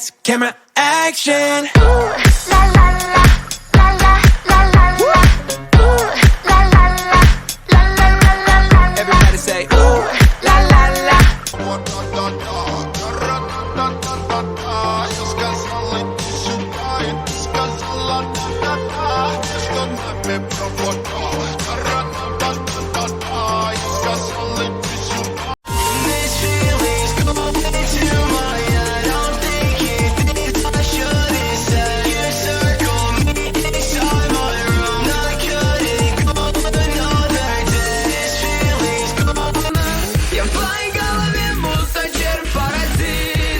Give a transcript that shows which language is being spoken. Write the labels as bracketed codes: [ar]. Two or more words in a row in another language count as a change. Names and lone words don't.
[en] camera, action. Ooh, la la la, la la la la la. Ooh, la la la, la la la la la. Everybody say, ooh, La la la. [ru] Я в твоей голове будто червь-паразит.